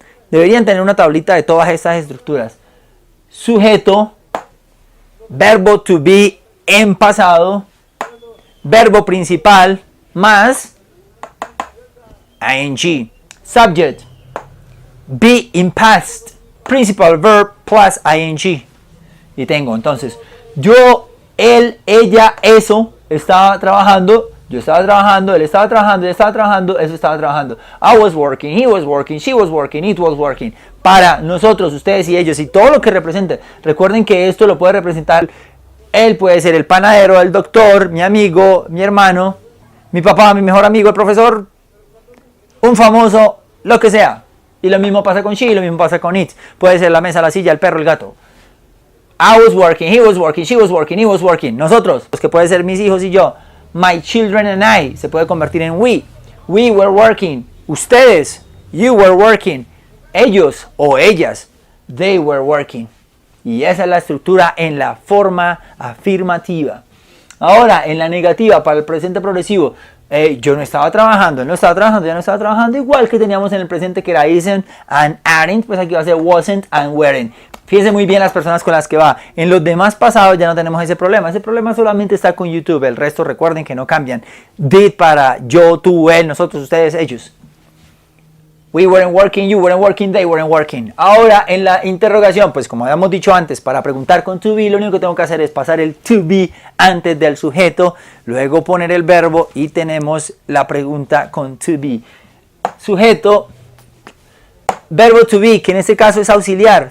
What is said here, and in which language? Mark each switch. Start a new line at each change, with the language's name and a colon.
Spanish: Deberían tener una tablita de todas estas estructuras. Sujeto, verbo to be en pasado, verbo principal más ing.
English: Subject, be in past, principal verb plus ing.
Spanish: Y tengo entonces, yo, él, ella, eso estaba trabajando, yo estaba trabajando, él estaba trabajando, ella estaba trabajando, eso estaba trabajando.
English: I was working, he was working, she was working, it was working.
Spanish: Para nosotros, ustedes y ellos y todo lo que represente. Recuerden que esto lo puede representar. Él puede ser el panadero, el doctor, mi amigo, mi hermano, mi papá, mi mejor amigo, el profesor, un famoso, lo que sea. Y lo mismo pasa con she, y lo mismo pasa con it. Puede ser la mesa, la silla, el perro, el gato.
English: I was working, he was working, she was working, he was working.
Spanish: Nosotros, los que puede ser mis hijos y yo.
English: My children and I,
Spanish: se puede convertir en we.
English: We were working. Ustedes, you were working.
Spanish: Ellos o ellas,
English: they were working.
Spanish: Y esa es la estructura en la forma afirmativa. Ahora, en la negativa, para el presente progresivo, yo no estaba trabajando, él no estaba trabajando, ya no estaba trabajando, igual que teníamos en el presente que era
English: isn't and aren't,
Spanish: pues aquí va a ser
English: wasn't and weren't.
Spanish: Fíjense muy bien las personas con las que va. En los demás pasados ya no tenemos ese problema. Ese problema solamente está con YouTube. El resto recuerden que no cambian. Did para yo, tú, él, nosotros, ustedes, ellos.
English: We weren't working, you weren't working, they weren't working.
Spanish: Ahora en la interrogación, pues como habíamos dicho antes, para preguntar con to be, lo único que tengo que hacer es pasar el to be antes del sujeto, luego poner el verbo y tenemos la pregunta con to be. Sujeto, verbo to be, que en este caso es auxiliar.